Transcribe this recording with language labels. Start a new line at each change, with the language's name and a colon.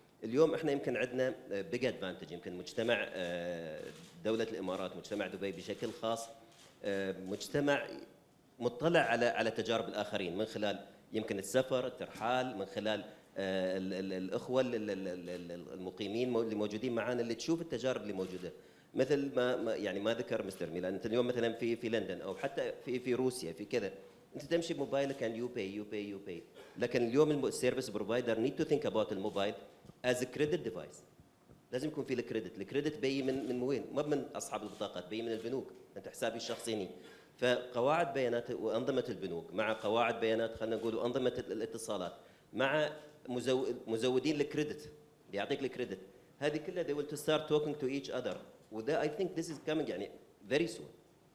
Arabic: اليوم احنا يمكن عندنا
English: big advantage,
Arabic: يمكن مجتمع دولة الامارات، مجتمع دبي بشكل خاص، مجتمع مطلع على تجارب الاخرين من خلال يمكن السفر، الترحال، من خلال الاخوه المقيمين اللي موجودين معنا، اللي تشوف التجارب اللي موجوده. مثل ما يعني ما ذكر مستر ميلان، انت اليوم مثلا في لندن او حتى في روسيا في كذا، انت تمشي بموبايلك
English: and you pay.
Arabic: لكن اليوم
English: السيرفيس provider need to think about الموبايل as a credit device.
Arabic: لازم يكون في الكريدت بي من وين؟ ما من اصحاب البطاقات، بي من البنوك، انت حسابي الشخصي. فقواعد بيانات وانظمه البنوك مع قواعد بيانات، خلينا نقول وانظمه الاتصالات مع مزودين الكريدت اللي يعطيك الكريدت، هذه كلها
English: they will to start talking to each other. وده I think this is coming يعني very soon.